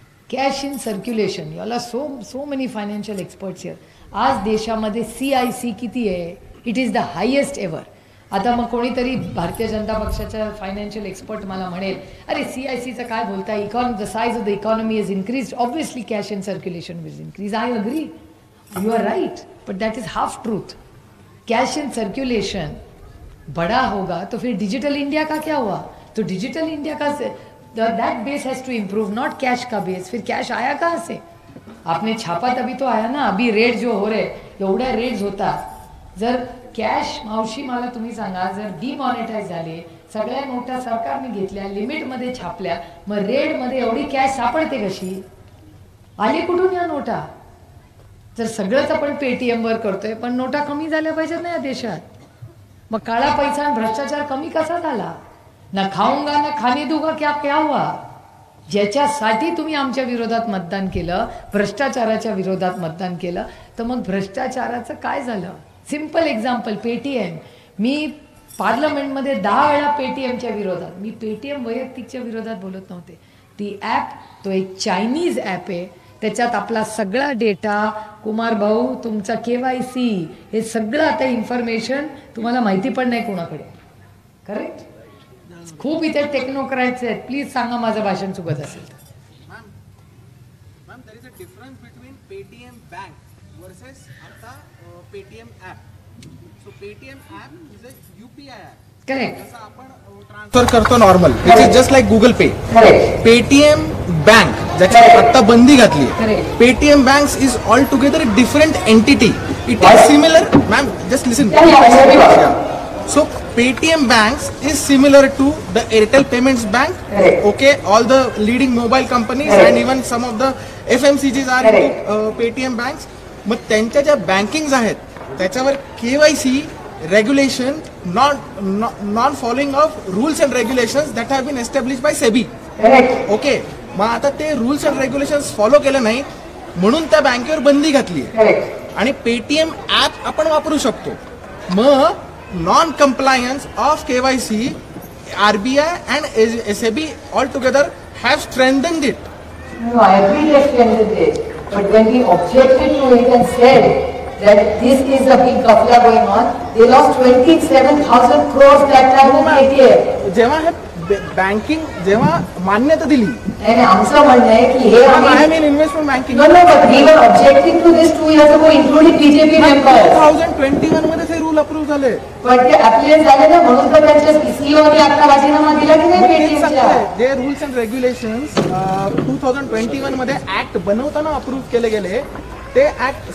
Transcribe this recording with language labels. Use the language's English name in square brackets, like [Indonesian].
[English] Cash in circulation, याला so many financial experts here. [Marathi] आज देशामध्ये CIC किती आहे? [English] It is the highest ever. [Marathi] आता मग कोणीतरी भारतीय जनता पक्षाचा फायनान्शियल एक्सपर्ट मला म्हणेल, अरे CICचं काय बोलताय, [English] The size of the economy is increase, obviously cash in circulation will increase. I agree, you are right, but that is half truth. [Hindi] Cash in circulation बड़ा होगा तो फिर डिजिटल इंडिया का क्या हुआ? तो डिजिटल इंडिया का [English] that base has to improve, [Hindi] not cash का बेस. फिर कैश आया कहाँ से? आपने छापा तभी तो आया ना. अभी रेट जो हो रहे, [Marathi] एवढ्या रेट्स होता. जर कॅश, मावशी मला तुम्ही सांगा, जर डिमॉनिटाईज झाले, सगळ्या नोटा सरकारने घेतल्या, लिमिटमध्ये छापल्या, मग रेडमध्ये एवढी कॅश सापडते कशी? आली कुठून या नोटा? जर सगळंच आपण पेटीएमवर करतोय, पण नोटा कमी झाल्या पाहिजेत ना या देशात. मग काळा पैसा आणि भ्रष्टाचार कमी कसा झाला? [Hindi] ना खाऊंगा ना खाने दूंगा क्या हुआ? [Marathi] ज्याच्यासाठी तुम्ही आमच्या विरोधात मतदान केलं, भ्रष्टाचाराच्या विरोधात मतदान केलं, तर मग भ्रष्टाचाराचं काय झालं? Simple example, Paytm. मी पार्लमेंटमध्ये 10 वेळा पेटीएमच्या विरोधात, मी पेटीएम वैयक्तिकच्या विरोधात बोलत नव्हते. ती ॲप, तो एक चायनीज ॲप आहे. त्याच्यात आपला सगळा डेटा, कुमार भाऊ तुमचा KYC, हे सगळं आता इन्फॉर्मेशन तुम्हाला माहिती पण नाही कोणाकडे. करेक्ट? खूप इथे टेक्नोक्रॅट्स आहेत. प्लीज सांगा माझं भाषण चुकत असेल तर. [English] Ma'am, there is a difference between Paytm bank versus आता Paytm app. So Paytm app is a UPI app. Correct. [Marathi] जसं आपण ट्रान्सफर करतो normal, [English] It is just like Google Pay. [Marathi] Paytm bank ज्याच्यावर आता बंदी घातली, [English] Paytm banks is altogether different entity. It is similar, ma'am just listen. So Paytm Banks is similar to the Airtel Payments Bank. Okay, all the leading mobile companies and even some of the FMCGs are into Paytm Banks. [Marathi] मग त्यांच्या ज्या बँकिंग्स आहेत त्याच्यावर KYC [English] Regulation, non following of rules and regulations that have been establish by SEBI. [Marathi] Okay, मग आता ते rules and regulations follow केले नाही म्हणून त्या बँकेवर बंदी घातली आहे. आणि पेटीएम ॲप आपण वापरू शकतो. [English] मग non-compliance of KYC, RBI and SEB altogether have strengthened it. No, I agree they strengthened it. But when we objected to it and said that this is a big gafla going on, they lost 27,000 crores that time in ATM. [Marathi] जेव्हा हे banking जेव्हा मान्यता दिली, आणि आमचं म्हणणं आहे की हे [English] I mean investment banking. No, but we were objecting to this 2 years ago, including BJP members. [Marathi] 2021 मध्ये ते रूल अप्रूव्ह झाले. पण ते अप्लाय झाले ना, म्हणून तर त्यांच्या सीईओनी आता राजीनामा दिला की नाही पेटीएमच्या. जे रूल्स अँड रेग्युलेशन्स 2021 मध्ये ऍक्ट बनवताना अप्रूव्ह केले गेले ते ऍक्ट.